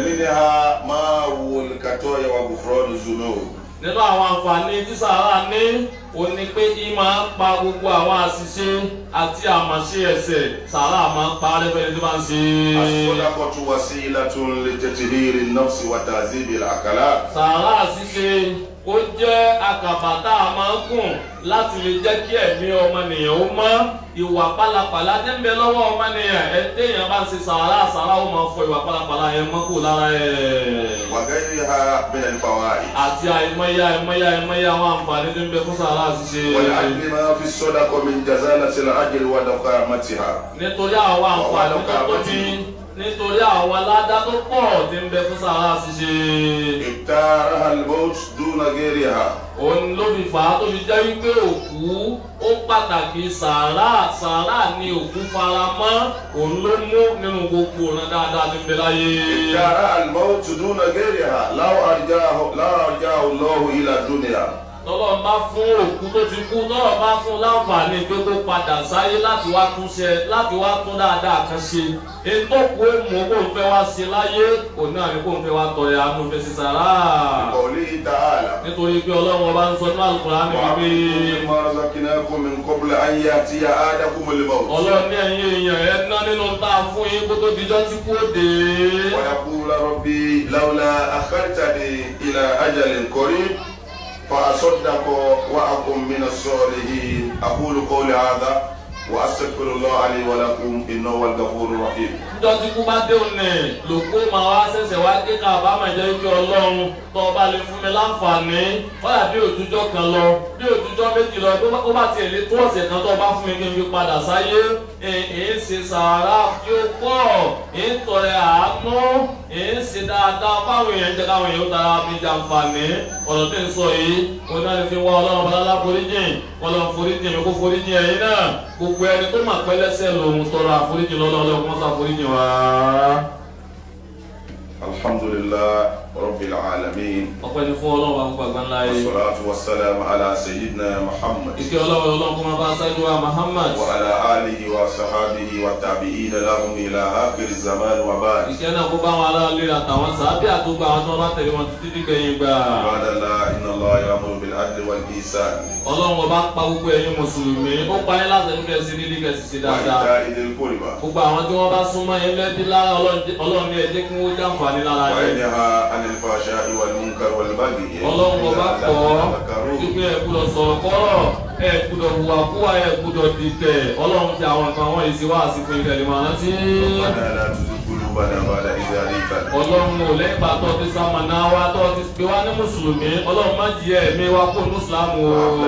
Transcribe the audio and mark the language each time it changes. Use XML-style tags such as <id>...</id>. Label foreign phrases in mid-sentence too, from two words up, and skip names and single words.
<ar>منها ما هو الخطايا وغفران الذنوب.</ar> <yo>nínú àwọn àǹfààní tí sàárà ní òun ni pé kí máa ń pa gbogbo àwọn àṣìṣe àti àmàṣe ẹ̀ṣẹ̀ sàárà máa ń pa arẹ́fẹ́ni tí máa ń ṣe.</yo> <ar>الصدقة وسيلة لتطهير النفس وتهذيب الأخلاق.</ar> <yo>sàárà ṣíṣe ó jẹ́ àkàbà tá a máa ń gùn láti lè jẹ́ kí ẹ̀mí ọmọnìyàn ó mọ́ ìwà pálapàla tí ń bẹ lọ́wọ́ ọmọnìyàn téèyàn bá ń ṣe sàárà ó máa fọ ìwà pálapàla yẹn mọ́ kó lára ẹ̀.</yo> <ar>وغيرها من الفوائد.</ar> <yo>àti àìmọye àwọn àǹfààní tí ń bẹ fún sàárà ṣíṣe.</yo> <ar>ولأجل ما في الصدقة من جزالة الأجر ودقامتها.</ar> <yo>nítorí àwọn àǹfààní tó tóbi nítorí àwọn aládá tó pọ̀ tí ń bẹ fún sàárà ṣíṣe.</yo> <ar>اختارها الموت دون غيرها.</ar> <yo>òun ló fi fà á tó fi jẹ́ wípé òkú ó pàtàkì sàárà ni òkú fara mọ́ òun ló mú nínú gbogbo ọ̀nà dáadáa tí ń bẹ láyé.</yo> <ar>اختارها الموت دون غيرها. لو أرجاه الله إلى الدنيا.</ar> <yo>tọ́lọ́run bá fún òkú tó ti kú tọ́lọ́run bá fún láǹfààní pé kó padà sáyé láti wá tún dáadáa kan ṣe ètò kú èmú kó ń fẹ́ wá ṣe láyé òun náà ni kó ń fẹ́ wá tọrẹ àánú fẹ́ ṣe sàrà.</yo> <ar>قوله تعالى.</ar> <yo>nítorí pé ọlọ́run ọba ń sọ ní Al-Qur'an wípé.</yo> <ar>مما رزقناكم من قبل أن يأتي أحدكم الموت.</ar> <yo>ọlọ́run ní ẹ̀yin èèyàn ẹ̀ ná nínú tá a fún yín kó tó dijọ́ tí kú òde.</yo> <ar>ويقول رب لولا أخرتني إلى أجل قريب فأصدق وأكن من الصالحين أقول قولي هذا وأستغفر الله لي ولكم إنه هو الغفور الرحيم.</ar> <yo>Níjọ́ tí kú bá dé òní lòkó máa wá ṣẹ̀ṣẹ̀ wá ké ká bá máa jẹ́ ike ọlọ́run tó bá lè fún mi láǹfààní wọ́n bí òjújọ́ kan lọ bí òjújọ́ méjì lọ tó bá tiẹ̀ lé tó ọ̀sẹ̀ kan tó bá fún mi kí n fi padà sáyé èé ṣe sàárà kí ó pọ̀ èé tọrẹ àánú èé ṣe dáadáa fáwọn èèyàn jẹ́ káwọn èèyàn tara mi jàǹfààní ọ̀rọ̀ tí ń sọ yìí òun náà fi wá ọlọ́run bọ́lá foríjìn ọlọ́run foríjìn mi kó foríjìn ẹ̀yin náà gbogbo ẹni tó mà pẹ́ lẹ́sẹ̀ lòun tọrọ àforíjì lọ́lọ́ọ̀lọ́ kó sá foríjì wá.</yo> <ar>الحمد لله رب العالمين.</ar> <yo>ọpẹ́ ni fún ọlọ́run àwọn gbàgbà ńlá yìí.</yo> <ar>والصلاة والسلام على سيدنا محمد.</ar> <yo>ìkẹ́ ọlọ́run kó máa bá aṣáájú wa muhammad.</yo> <ar>وعلى آله وصحبه وتابعين لهم إلى آخر الزمان وبعد.</ar> <yo>ìkẹ́ náà kó bá wọn aráàlú àtàwọn sàábì àtúgbà àwọn tó bá tẹ̀lé wọn títí dìgbẹ̀yìn gbà.</yo> <ar>عباد الله إن الله يأمر بالعدل والإحسان.</ar> <yo>ọlọ́run ọba pa gbogbo ẹ̀yin mùsùlùmí ó pa yín láti ẹnu kẹsì nílí kẹsì sí dáadáa.</yo> <ar>وإيتاء ذي القربى.</ar> <yo>gbogbo àwọn tí wọ́n bá súnmọ́ yín lẹ́bí lára ọlọ́run ní ẹ̀jẹ̀ kí wọ́n jàǹfààní lára wa yín.</yo> <ar>ينهى عن الفحشاء والمنكر والبغي.</ar> <yo>ọlọ́run ọba kọ́ wípé ẹ gbọ́dọ̀ sọ̀rọ̀ kọ́rọ̀ ẹ gbọ́dọ̀ hùwà kúwà ẹ gbọ́dọ̀ dìtẹ̀ ọlọ́run ti àwọn nǹkan wọ́n yìí sí wá àsìkò ìtẹ̀lé máa rántí. ọlọ́run ò lẹ́yìn bá tọ́ ti sáma náà wá tọ́ ti pé wá ní mùsùlùmí ọlọ́run má jí ẹ̀mí wa kó ní mùsùlùmí o.</yo>